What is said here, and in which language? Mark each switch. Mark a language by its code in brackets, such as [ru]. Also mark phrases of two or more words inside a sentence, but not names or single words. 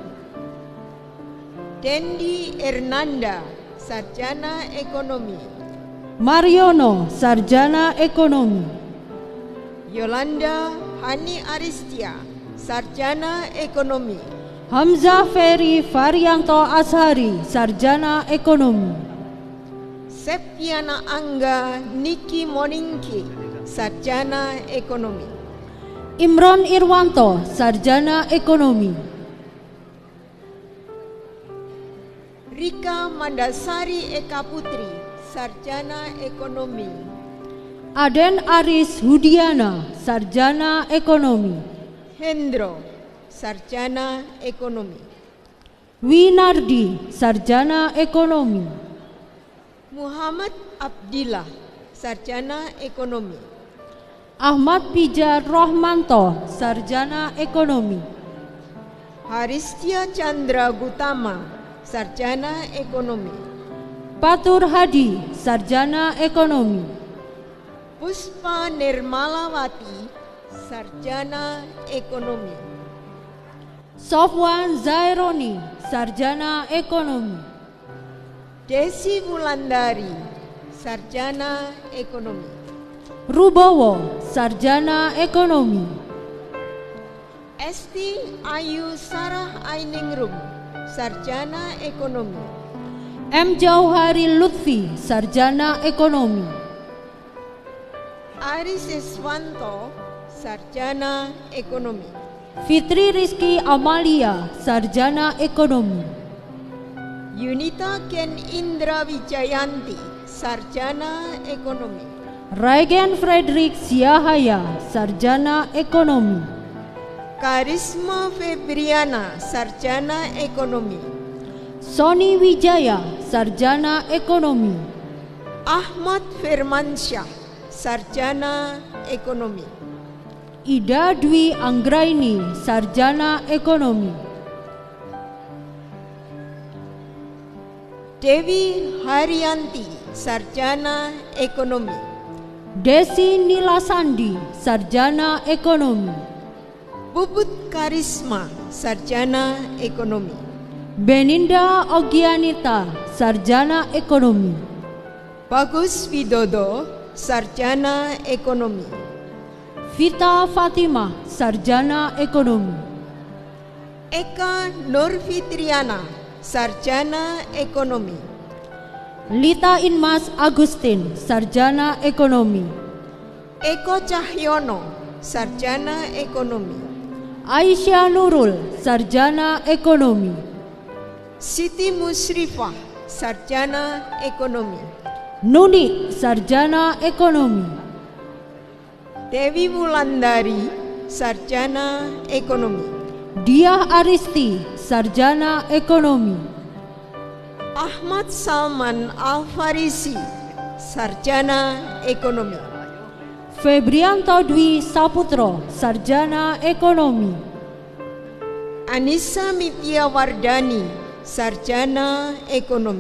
[id] Dendi Ernanda, sarjana ekonomi. Mariono, sarjana ekonomi. Yolanda Hani Aristia, sarjana ekonomi. Hamzah Ferry Varianto Ashari, sarjana ekonomi. Septiana Angga Niki Moningki, sarjana ekonomi. Imron Irwanto, sarjana ekonomi. Rika Mandasari Eka Putri, sarjana ekonomi. Aden Aris Hudiana, sarjana ekonomi. Hendro, sarjana ekonomi. Winardi, sarjana ekonomi. Muhammad Abdillah, sarjana ekonomi. Ahmad Pijar Rohmanto, sarjana ekonomi. Haristia Chandra Gutama, sarjana ekonomi. Patur Hadi, sarjana ekonomi. Puspa Nirmalawati, sarjana ekonomi. Sofwan Zaironi, sarjana ekonomi. Desi Wulandari, sarjana ekonomi. Rubowo, sarjana ekonomi. Esti Ayu Sarah Ainingrum, sarjana ekonomi. M. Jauhari Lutfi, sarjana ekonomi. Aris Iswanto, sarjana ekonomi. Fitri Rizky Amalia, sarjana ekonomi. Yunita Ken Indra Wijayanti, sarjana ekonomi. Regen Frederick Siahaya, sarjana ekonomi. Karisma Febriana, sarjana ekonomi. Sony Wijaya, sarjana ekonomi. Ahmad Firmansyah, sarjana ekonomi. Ida Dwi Anggraini, sarjana ekonomi. Dewi Haryanti, sarjana ekonomi. Desi Nilasandi, sarjana ekonomi. Puput Karisma, sarjana ekonomi. Beninda Ogianita, sarjana ekonomi. Bagus Widodo, sarjana ekonomi. Vita Fatimah, sarjana ekonomi. Eka Nurfitriana, sarjana ekonomi. Lita Inmas Agustin, sarjana ekonomi. Eko Cahyono, sarjana ekonomi. Aisyah Nurul, sarjana ekonomi. Siti Musrifah, sarjana ekonomi. Nuni, sarjana ekonomi. Dewi Wulandari, sarjana ekonomi. Diah Aristi, sarjana ekonomi. Ahmad Salman Al-Farisi, sarjana ekonomi. Febrianto Dwi Saputro, sarjana ekonomi. Anissa Mitya Wardani, sarjana ekonomi.